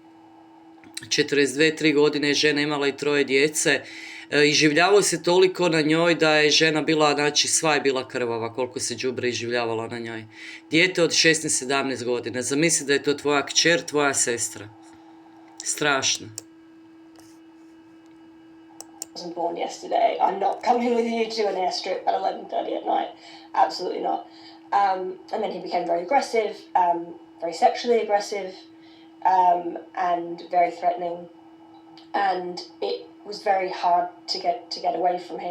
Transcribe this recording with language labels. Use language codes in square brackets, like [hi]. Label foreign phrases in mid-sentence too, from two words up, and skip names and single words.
[hr] 42-3 godine žena imala i 3 djece. Iživljavao se toliko na njoj da je žena bila, znači sva je bila krvava koliko se đubre iživljavalo na njoj. Dijete od 16-17 godina. Zamisli da je to tvoja kćer, tvoja sestra. Strašno. [en] Wasn't born yesterday. I'm not coming with you to an airstrip at 11:30 at night. Absolutely not. And then he became very aggressive, very sexually aggressive, and very threatening. And it was very hard to get away from him.